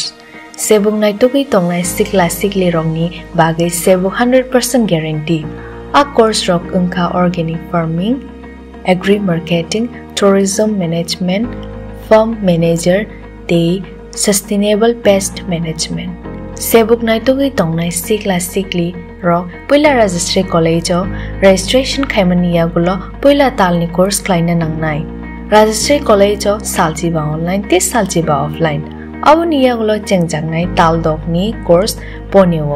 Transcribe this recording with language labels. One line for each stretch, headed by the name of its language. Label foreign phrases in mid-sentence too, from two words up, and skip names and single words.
Kok Borok: Sebung naitugui tongnai sikli rong ni bagai sebu 100% guarantee. A course rok ungka
English: organic farming, agri marketing, tourism management, farm manager, te sustainable pest management.
Kok Borok: Sebuk naitugui tongnai sikli rok puila Rajashree College o registration khaimaniya gulo puila talni course klaina nangnai. Rajashree College o saljiba online te saljiba offline. Abuniya gulo chengjangnai tal dokni course ponewo.